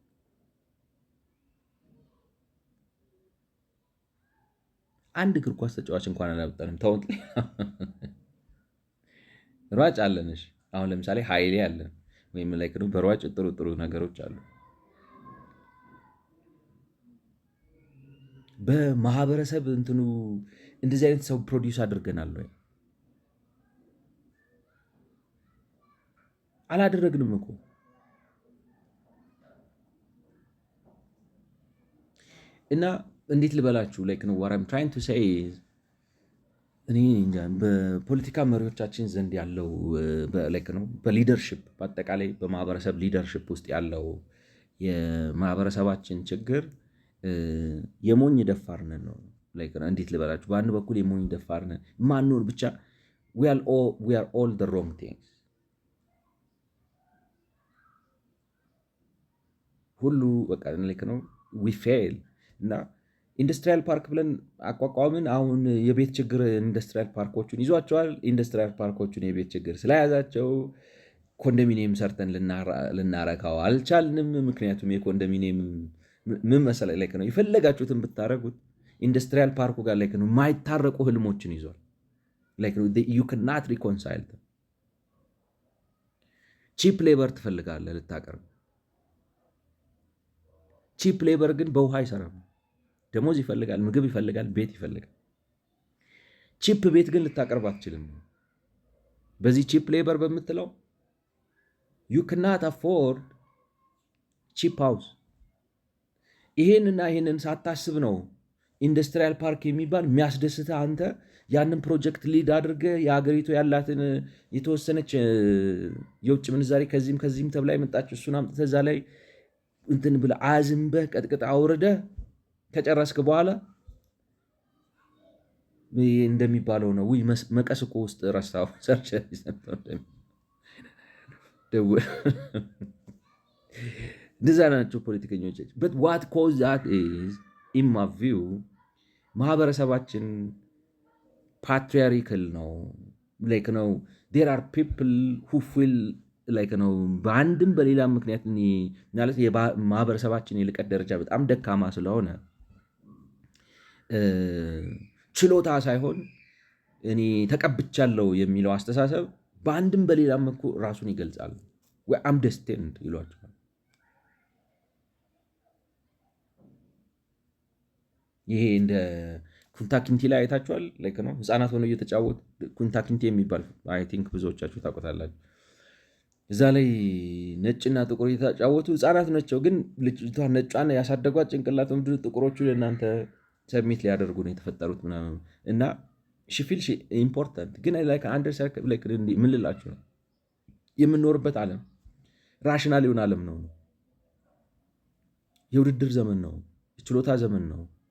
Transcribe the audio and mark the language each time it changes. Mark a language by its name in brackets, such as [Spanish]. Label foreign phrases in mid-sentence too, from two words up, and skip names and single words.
[Amharic] አንድ እግር ኳስ ተጫዋች እንኳን አላወጣንም። ተውት። ሯጭ አለንሽ። አሁን ለምሳሌ ኃይሌ አለን ወይም ላይክ ነው በሯጭ ጥሩ ጥሩ ነገሮች አሉ። በማህበረሰብ እንትኑ እንደዚህ አይነት ሰው ፕሮዲውስ አድርገናል ወይ? አላደረግንም እኮ። እና እንዴት ልበላችሁ ላይክ ነው [English] what I'm trying to say [Amharic] is እኔ እንጃ በፖለቲካ መሪዎቻችን ዘንድ ያለው ላይክ ነው በሊደርሺፕ በአጠቃላይ በማህበረሰብ ሊደርሺፕ ውስጥ ያለው የማህበረሰባችን ችግር የሞኝ ደፋርነን ነው። ላይክ ነው እንዴት ልበላችሁ በአንድ በኩል የሞኝ ደፋርነን ማንሆን ብቻ [English] we are all the wrong things [Amharic] ሁሉ በቃ ላይክ ነው [English] we fail [Amharic] እና [English] industrial park [Amharic] ብለን አቋቋምን። አሁን የቤት ችግር ኢንዱስትሪያል ፓርኮቹን ይዟቸዋል። ኢንዱስትሪያል ፓርኮቹን የቤት ችግር ስለያዛቸው ኮንዶሚኒየም ሰርተን ልናረካው አልቻልንም። ምክንያቱም የኮንዶሚኒየም ምን መሰለህ ላይክ ነው የፈለጋችሁትን ብታረጉት ኢንዱስትሪያል ፓርኩ ጋር ላይክ ነው የማይታረቁ ህልሞችን ይዟል። ላይክ ነው [English] you cannot reconcile them። cheap labor [Amharic] ትፈልጋለህ ልታቀርብ። [English] cheap labor [Amharic] ግን በውሃ አይሰራም። ደሞዝ ይፈልጋል፣ ምግብ ይፈልጋል፣ ቤት ይፈልጋል። ቺፕ ቤት ግን ልታቀርብ አትችልም። በዚህ [English] cheap labor [Amharic] በምትለው [English] you cannot afford cheap house። [Amharic] ይሄንና ይሄንን ሳታስብ ነው [English] industrial park [Amharic] የሚባል የሚያስደስትህ አንተ ያንን ፕሮጀክት ሊድ አድርገህ የሀገሪቱ ያላትን የተወሰነች የውጭ ምንዛሬ ከዚህም ከዚህም ተብላ የመጣችው እሱን አምጥተህ እዛ ላይ እንትን ብለህ አዝንበህ ቀጥቅጥ አውርደህ ከጨረስክ በኋላ እንደሚባለው ነው መቀስ እኮ ውስጥ ረሳው ሰርች እንደዛ ናቸው ፖለቲከኞች። [English] but what cause that is in my view [Amharic] ማህበረሰባችን ፓትሪያርካል ነው። ላይክ ነው [English] there are people who feel [Amharic] ላይክ ነው በአንድም በሌላ ምክንያት ማለት የማህበረሰባችን የልቀት ደረጃ በጣም ደካማ ስለሆነ ችሎታ ሳይሆን እኔ ተቀብቻለሁ የሚለው አስተሳሰብ በአንድም በሌላ መልኩ ራሱን ይገልጻል። ወይ [English] am destined [Amharic] ይሏቸዋል። ይሄ እንደ ኩንታኪንቲ ላይ አይታችኋል። ላይክ ነው ህፃናት ሆነው እየተጫወቱ ኩንታኪንቲ የሚባል [English] I think [Amharic] ብዙዎቻችሁ ታውቁታላችሁ። እዛ ላይ ነጭና ጥቁር እየተጫወቱ ህፃናት ናቸው፣ ግን ልጅቷ ነጯን ያሳደጓት ጭንቅላት ምድር ጥቁሮቹ ለእናንተ ሰብሚት ሊያደርጉ ነው የተፈጠሩት ምናምን እና ሺፊል ኢምፖርታንት ግን ምን ልላችሁ ነው የምንኖርበት ዓለም ራሽናል የሆነ ዓለም ነው። የውድድር ዘመን ነው፣ የችሎታ ዘመን ነው።